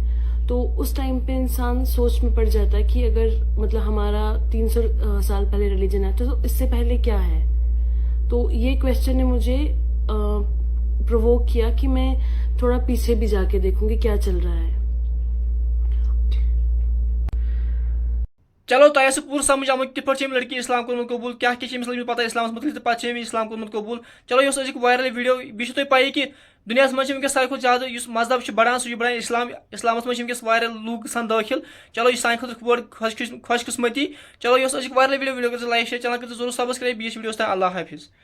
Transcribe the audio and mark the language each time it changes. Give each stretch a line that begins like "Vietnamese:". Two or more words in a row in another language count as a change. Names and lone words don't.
Hindi: तो उस टाइम पे इंसान सोच में पड़ जाता है कि अगर मतलब हमारा 300 साल पहले रिलीजन है तो इससे पहले क्या है। तो ये क्वेश्चन ने मुझे प्रोवोक किया कि मैं थोड़ा पीछे भी जाके देखूंगी क्या चल रहा है।
Kashmiri: चलो तह पूर समझ आमुत कि पे लड़की इस्लाम कोर्मुत कबूल क्या लगी पता इस्लाम मतलब पे इस्लाम कोर्मुत कबूल। चलो यह अजुक
English: viral video
Kashmiri: बी तुम पी कि दुनिया मज वस सारे खुद ज्यादा मजहब बढ़ान सह बढ़ान इस्लाम मज वायरल लूक गसान दाखिल। चलो यह सान खुद खुशकिस्मती। चलो यह अजुक
English: viral video
Kashmiri: कर लाइक शेयर चैनल कर जरूर सब्सक्राइब। बीस वीडियो अल्लाह हाफिज।